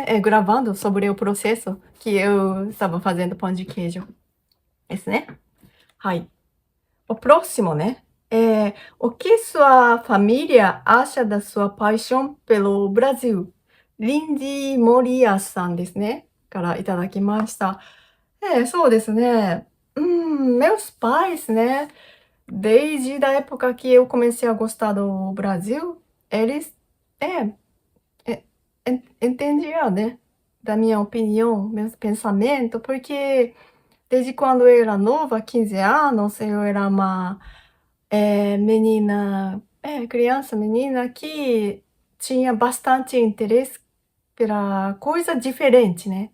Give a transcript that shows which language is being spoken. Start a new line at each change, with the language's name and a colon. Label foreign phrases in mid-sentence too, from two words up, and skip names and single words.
Portuguese: Gravando sobre o processo que eu estava fazendo pão de queijo. Esse, né? はい。O próximo, né? O que sua família acha da sua paixão pelo Brasil?
Japanese: Lindy Morias さんですね。からいただきました。そうです
Portuguese: né? Meus pais, né? Desde a época que eu comecei a gostar do Brasil, eles entendiam, né? Da minha opinião, meus pensamentos, porque desde quando eu era nova, 15 anos, eu era uma menina, criança, menina, que tinha bastante interesse pela coisa diferente, né?